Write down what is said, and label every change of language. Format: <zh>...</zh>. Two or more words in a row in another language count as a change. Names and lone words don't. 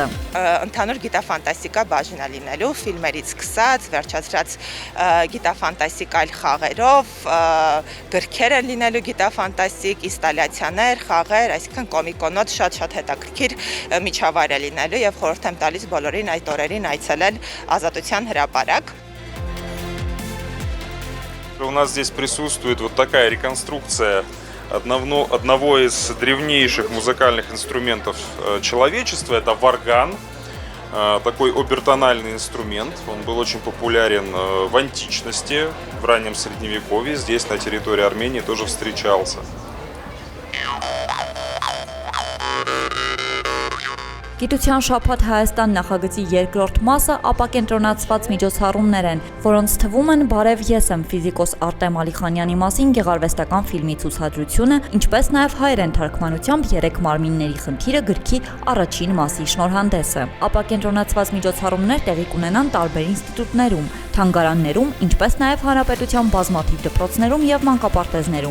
<hy>Ընդհանուր գիտաֆանտաստիկա բաժին է լինելու, ֆիլմերից սկսած, վերջացրած գիտաֆանտաստիկ այլ խաղերով, գրքեր են լինելու գիտաֆանտաստիկ, ինստալյացիաներ, խաղեր, այսինքն կոմիկոնոց շատ հետաքրքիր միջավայր է լինելու եւ խորհուրդ եմ տալիս բոլորին այդ օրերին այցելել Ազատության հրապարակ։</hy> <ru>У нас здесь присутствует вот такая реконструкция одного из древнейших музыкальных инструментов человечества. Это варган, такой обертональный инструмент. Он был очень популярен в античности, в раннем средневековье. Здесь, на территории Армении, тоже встречался.</ru> <hy>Գիտության շաբաթ Հայաստան նախագծի երկրորդ մասը ապակենտրոնացված միջոցառումներ են, որոնց թվում են «Բարև ես եմ» ֆիզիկոս Արտեմ Ալիխանյանի մասին գեղարվեստական ֆիլմի ցուցադրությունը, ինչպես նաև հայերեն թարգմանությամբ 3 մարմինների խնդիրը գրքի առաջին մասի շնորհանդեսը։ Ապակենտրոնացված միջոցառումներ տեղի կունենան տարբեր ինստիտուտներում, թանգարաններում, ինչպես նաև հանրապետության բազմաթիվ դպրոցներում եւ մանկապարտեզներում։</hy>